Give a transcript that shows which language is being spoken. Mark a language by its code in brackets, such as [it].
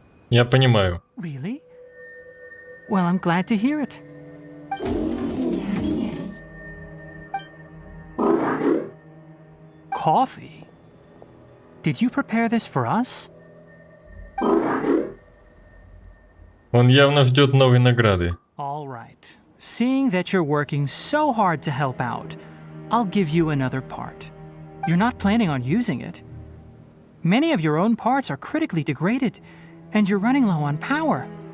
[ru] Я понимаю. [en] Really? Well, I'm glad to hear it. Coffee? Did you prepare this for us? [ru] Он явно ждет новой награды. [en] All right. Seeing that you're working so hard to help out, I'll give you another part. You're not planning on using it. Many of your own parts are critically degraded, and you're running low on power.